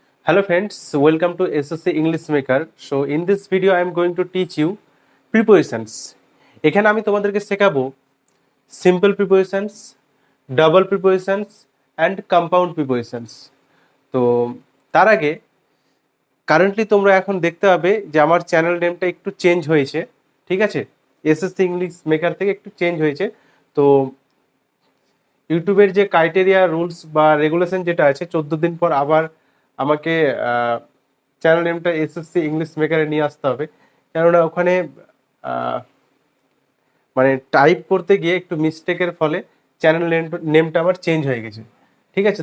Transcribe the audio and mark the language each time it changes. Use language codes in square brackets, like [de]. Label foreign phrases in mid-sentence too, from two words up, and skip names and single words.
[en] Hello friends, welcome to SSC English Maker. So in this video I am going to teach you prepositions. [bn] এখানে আমি তোমাদেরকে শেখাবো [en] simple prepositions, double prepositions and compound prepositions. [bn] তো তার আগে কারেন্টলি তোমরা এখন দেখতে পাবে যে আমার [en] channel nameটা [bn] একটু চেঞ্জ হয়েছে, ঠিক আছে? SSC ইংলিশ মেকার থেকে একটু চেঞ্জ হয়েছে। তো ইউটিউবের যে [en] criteria rules [bn] বা রেগুলেশন যেটা আছে 14 দিন পর আবার আমাকে [en] channel nameটা [bn] এসএসসি ইংলিশ মেকারে নিয়ে আসতে হবে, কেননা ওখানে মানে টাইপ করতে গিয়ে একটু মিস্টেকের ফলে [en] channel nameটা [bn] আবার চেঞ্জ হয়ে গেছে, ঠিক আছে?